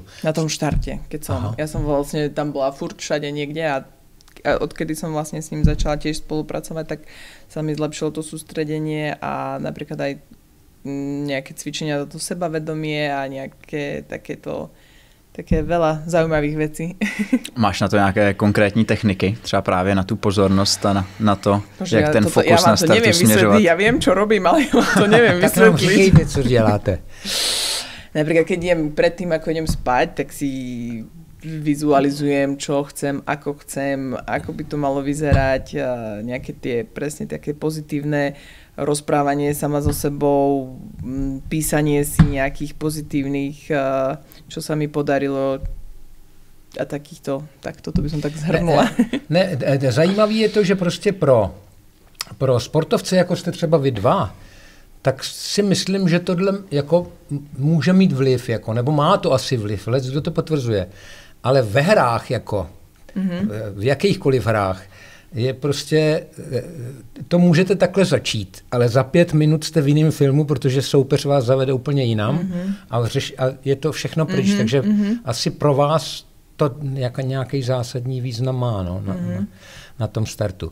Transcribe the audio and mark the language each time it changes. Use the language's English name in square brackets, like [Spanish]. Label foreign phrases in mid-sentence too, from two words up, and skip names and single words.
[Slovak] Na tom štarte, keď som, ja som vlastne tam bola furt všade niekde a odkedy som vlastne s ním začala tiež spolupracovať, tak sa mi zlepšilo to sústredenie a napríklad aj nejaké cvičenia do sebavedomie a nejaké takéto také veľa zaujímavých vecí. [Czech] Máš na to nějaké konkrétní techniky? Třeba právě na tu pozornost a na to, Bože, jak ten fokus na startu směřovat? [Slovak] Ja viem, čo robím, ale ja to neviem vysvetliť. [Czech] Tak nám říkejte, co děláte. [Slovak] Napríklad, keď idem predtým, ako idem spať, tak si vizualizujem, čo chcem, ako by to malo vyzerať, nejaké tie presne také pozitívne rozprávanie sama so sebou, písanie si nejakých pozitívnych, čo sa mi podarilo a takýchto, tak toto by som tak zhrnula. [Czech] Zajímavý je to, že prostě pro sportovce, jako jste třeba vy dva, tak si myslím, že tohle jako může mít vliv, jako, nebo má to asi vliv, kdo to potvrzuje. Ale ve hrách, jako, v jakýchkoliv hrách, je prostě, to můžete takhle začít, ale za 5 minut jste v jiném filmu, protože soupeř vás zavede úplně jinam a je to všechno pryč, takže asi pro vás to nějaký zásadní význam má na tom startu.